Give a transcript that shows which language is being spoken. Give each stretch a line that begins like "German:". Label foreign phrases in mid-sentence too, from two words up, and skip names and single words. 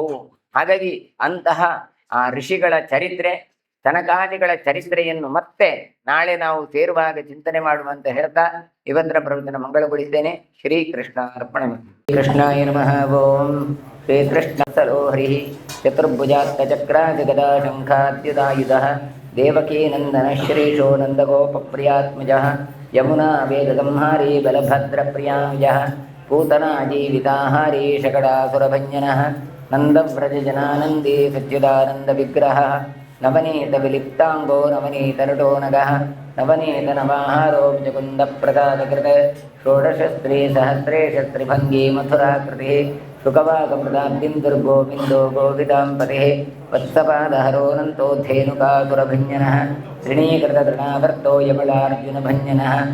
Kannada: ಹಾಗಾಗಿ ಅಂತಹ ಆ ಋಷಿಗಳ ಚರಿತ್ರೆ, ತನಕಾದಿಗಳ ಚರಿತ್ರೆಯನ್ನು ಮತ್ತೆ ನಾಳೆ ನಾವು ಸೇರುವಾಗ ಚಿಂತನೆ ಮಾಡುವಂತ ಹೇಳ್ತಾ ಇವತ್ತರ ಪ್ರವಚನ ಮಂಗಳಗೊಳಿದ್ದೇನೆ.
Sanskrit: ಶ್ರೀಕೃಷ್ಣ ಅರ್ಪಣ. ಕೃಷ್ಣಾಯ ನಮಃ. ಓಂ ಶ್ರೀಕೃಷ್ಣ ಸರೋ ಹರಿ. ಚತುರ್ಭುಜಾತ್ತ ಚಕ್ರಾದಿ ಗದಾ ಶಂಖಾದ್ಯುಧಾಯುಧಃ ದೇವಕೀ ನಂದನ ಶ್ರೀಶೋ ನಂದಗೋಪಪ್ರಿಯಾತ್ಮಜಃ ಯಮುನಾ ವೇದಸಂಹಾರಿ ಬಲಭದ್ರ ಪ್ರಿಯಾಯಃ ಪೂತನಾ ಜೀವಿತಾಹಾರಿ ಶಕಟಾಸುರಭಂಜನಃ ನಂದವ್ರಜಜನಾನಂದಿ ಸಚ್ಚಿದಾನಂದ ವಿಗ್ರಹ ನವನೀತ ವಿಲಿಪ್ತಾಂಗೋ ನವನೀತ ನಟೋನಗಃ ನವನೀತ ನವಾಹಾರೋ ಮುಕುಂದ ಪ್ರಸಾದಕೃತ ಷೋಡಶಸ್ತ್ರೀ ಸಹಸ್ರೇಶ ತ್ರಿಭಂಗಿ ಮಥುರಾಕೃತಿ ಶುಕವಾಕಮೃದಾಬ್ಧಿಂ ದುರ್ಗೋವಿಂದೋ ಗೋವಿದಾಂಪತಿ ವತ್ಸಪಾದಹರೋನಂತೋ ಧೇನುಕಾಸುರಭಂಜನಃ ಶ್ರೀಣೀಕೃತೃಣಾವರ್ತೋ ಯಮಳಾರ್ಜುನಭಂಜನಃ